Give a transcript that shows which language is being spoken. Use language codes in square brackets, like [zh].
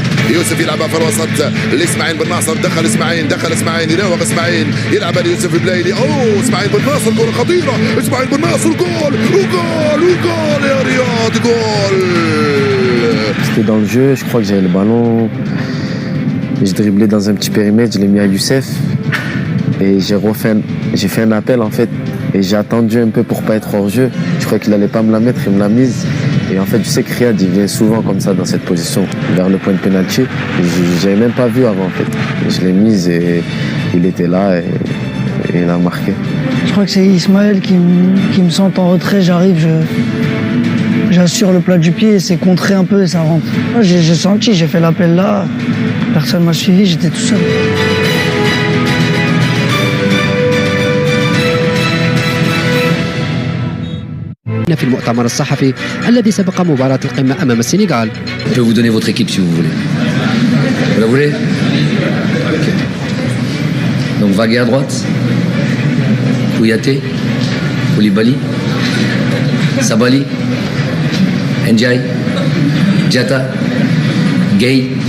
[ar] يوسف يلعبها في الوسط لاسماعيل بن ناصر دخل اسماعيل يراوغ اسماعيل يلعبها ليوسف البلايلي. اسماعيل بن ناصر كره خطيره اسماعيل بن ناصر جول يا رياض جول. [fr] C'était dans le jeu, je crois que j'avais le ballon, j'ai dribblé dans un petit périmètre, je l'ai mis à Youssef et j'ai fait un appel en fait et j'ai attendu un peu pour pas être hors jeu. Je crois qu'il allait pas me la mettre, il me l'a mise. Et en fait, je sais que Riyad il vient souvent comme ça dans cette position vers le point de pénalty. J'avais même pas vu avant en fait. Je l'ai mise et il était là et il a marqué. Je crois que c'est Ismaël qui me sent en retrait, j'arrive, j'assure le plat du pied et c'est contré un peu et ça rentre. J'ai senti, j'ai fait l'appel là, personne m'a suivi, j'étais tout seul. [ar] في المؤتمر الصحفي الذي سبق مباراة القمة أمام السنغال. [fr] Je peux vous donner votre équipe si vous voulez. Vous la voulez? Ok. Donc Vagué à droite, Kouyaté, Koulibaly, Sabali, Ndiaye, Diatta, Gay.